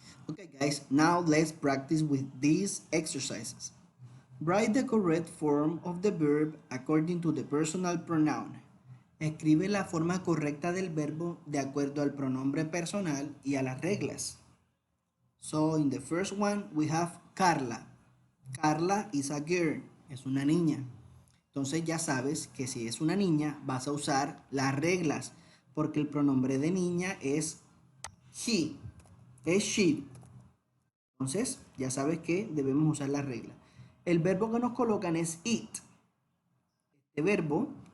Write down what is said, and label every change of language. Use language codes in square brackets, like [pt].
[en] Okay guys, now let's practice with these exercises. Write the correct form of the verb according to the personal pronoun. [es] Escribe la forma correcta del verbo de acuerdo al pronombre personal y a las reglas. [en] So in the first one we have Carla. Carla is a girl, [es] es una niña. Entonces ya sabes que si es una niña vas a usar las reglas porque el pronombre de niña es he, es she. Entonces ya sabes que debemos usar las reglas. El verbo que nos colocan es it. Este verbo